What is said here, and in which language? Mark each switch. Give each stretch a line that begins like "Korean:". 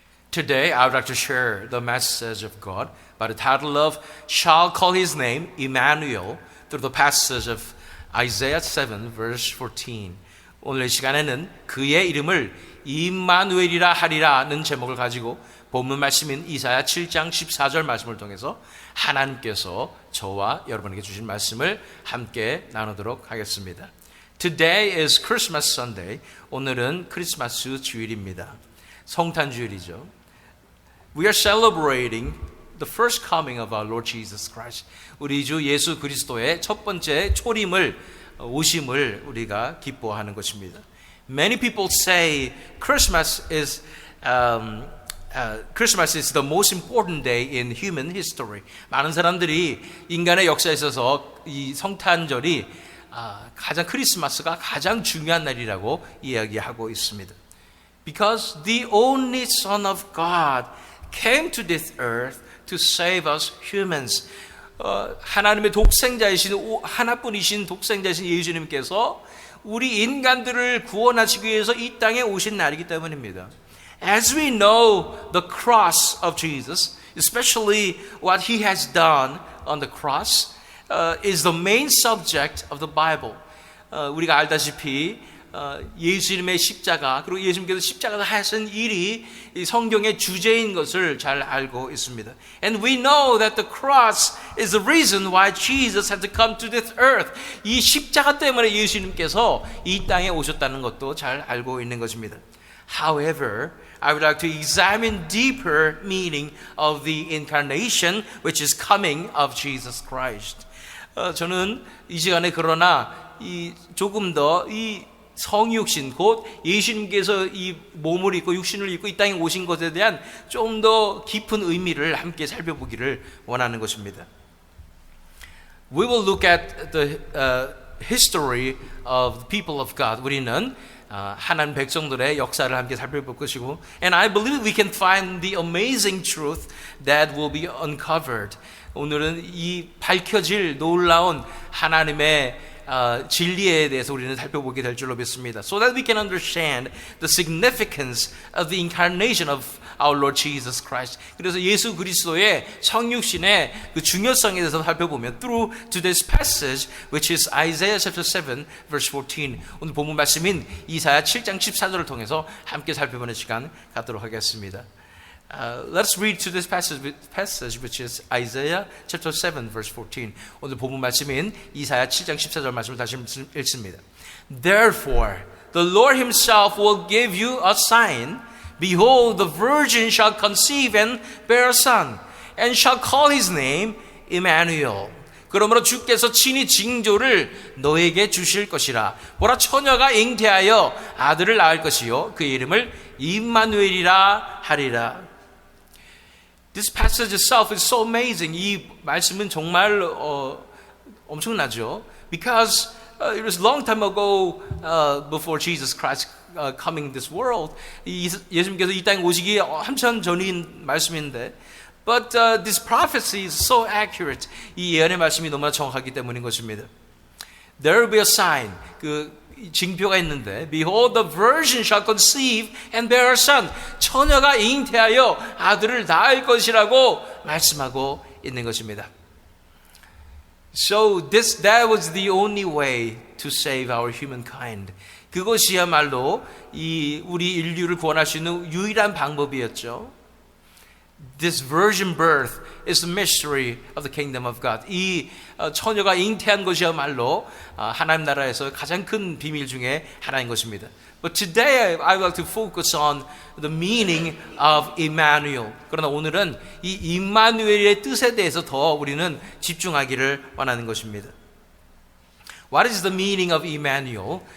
English: Today, I would like to share the message of God by the title of Shall Call His Name Emmanuel through the passage of Isaiah 7 verse 14.
Korean: 오늘 이 시간에는 그의 이름을 임마누엘이라 하리라는 제목을 가지고 본문 말씀인 이사야 7장 14절 말씀을 통해서 하나님께서 저와 여러분에게 주신 말씀을 함께 나누도록 하겠습니다.
English: Today is Christmas Sunday.
Korean: 오늘은 크리스마스 주일입니다. 성탄 주일이죠.
English: We are celebrating the first coming of our Lord Jesus Christ.
Korean: 우리 주 예수 그리스도의 첫 번째 초림을 오심을 우리가 기뻐하는 것입니다.
English: Many people say Christmas is the most important day in human history.
Korean: 많은 사람들이 인간의 역사에 있어서 이 성탄절이 가장 크리스마스가 가장 중요한 날이라고 이야기하고 있습니다.
English: Because the only Son of God came to this earth to save us humans.
Korean: 하나님의 독생자이신 하나뿐이신 독생자이신 예수님께서 우리 인간들을 구원하시기 위해서 이 땅에 오신 날이기 때문입니다.
English: As we know the cross of Jesus, especially what he has done on the cross, is the main subject of the Bible.
Korean: 우리가 알다시피 예수님의 십자가 그리고 예수님께서 십자가에서 하신 일이 이 성경의 주제인 것을 잘 알고 있습니다.
English: And we know that the cross is the reason why Jesus had to come to this earth.
Korean: 이 십자가 때문에 예수님께서 이 땅에 오셨다는 것도 잘 알고 있는 것입니다.
English: However, I would like to examine deeper meaning of the incarnation, which is coming of Jesus Christ.
Korean: 저는 이 시간에 그러나 조금 더 이 성육신 곧 예수님께서 이 몸을 입고 육신을 입고 이 땅에 오신 것에 대한 좀 더 깊은 의미를 함께 살펴보기를 원하는 것입니다.
English: We will look at the history of the people of God.
Korean: 우리는 하나님 백성들의 역사를 함께 살펴볼 것이고,
English: and I believe we can find the amazing truth that will be uncovered.
Korean: 오늘은 이 밝혀질 놀라운 하나님의 진리에 대해서 우리는 살펴보게 될 줄로 믿습니다.
English: So that we can understand the significance of the incarnation of our Lord Jesus Christ.
Korean: 그래서 예수 그리스도의 성육신의 그 중요성에 대해서 살펴보면
English: through today's passage, which is Isaiah chapter 7, verse 14.
Korean: 오늘 본문 말씀인 이사야 7장 14절을 통해서 함께 살펴보는 시간 갖도록 하겠습니다.
English: Let's read to this passage which is Isaiah chapter 7 verse 14.
Korean: 오늘 본문 말씀인 이사야 7장 14절 말씀을 다시 읽습니다.
English: Therefore, the Lord himself will give you a sign. Behold, the virgin shall conceive and bear a son, and shall call his name Emmanuel.
Korean: 그러므로 주께서 친히 징조를 너에게 주실 것이라. 보라, 처녀가 잉태하여 아들을 낳을 것이요 그 이름을 임마누엘이라 하리라.
English: This passage itself is so amazing.
Korean: 이 말씀은 정말 엄청나죠.
English: Because it was long time ago before Jesus Christ coming this world.
Korean: 예수님께서 이 땅에 오시기 한참 전인 말씀인데,
English: but this prophecy is so accurate.
Korean: 이 예언의 말씀이 너무나 정확하기 때문인 것입니다.
English: There will be a sign.
Korean: 그 징표가 있는데,
English: Behold, the virgin shall conceive and bear a son.
Korean: 처녀가 잉태하여 아들을 낳을 것이라고 말씀하고 있는 것입니다.
English: So that was the only way to save our humankind.
Korean: 그것이야말로 우리 인류를 구원할 수 있는 유일한 방법이었죠.
English: This virgin birth is the mystery of the kingdom of God.
Korean: 이 처녀가 잉태한 것이야말로 하나님 나라에서 가장 큰 비밀 중에 하나인 것입니다.
English: But today I would like to focus on the meaning of Emmanuel.
Korean: 그러나 오늘은 이 임마누엘의 뜻에 대해서 더 우리는 집중하기를 원하는 것입니다.
English: What is the meaning of Emmanuel?